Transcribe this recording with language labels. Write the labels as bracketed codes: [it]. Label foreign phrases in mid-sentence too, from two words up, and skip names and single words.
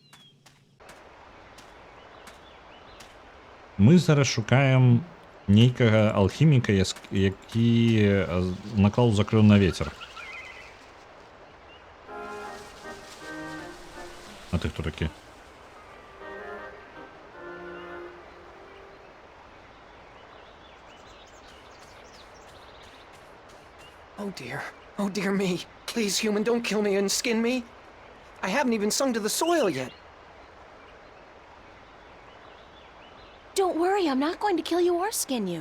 [be] Мы зараз шукаем нейкага алхіміка, які наклаў закрыў на вецер. А ты хто такі? [en] Oh dear. Oh dear me. Please, human, don't kill me and skin me. I haven't even sung to the soil yet. Don't worry, I'm not going to kill you or skin you.